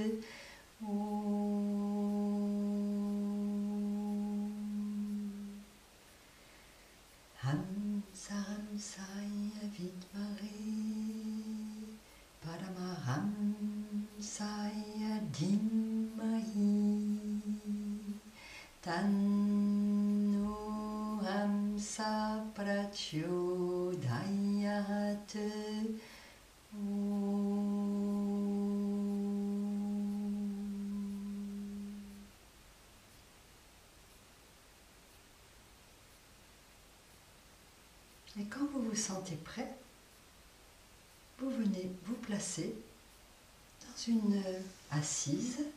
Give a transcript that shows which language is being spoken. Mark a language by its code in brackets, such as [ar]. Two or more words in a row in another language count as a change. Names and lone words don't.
[sa] हंस हंसाय विद्महे परमहंसाय धीमहि तन्नो हंस प्रचोदयात्. [fr] Et quand vous vous sentez prêt, vous venez vous placer dans une assise.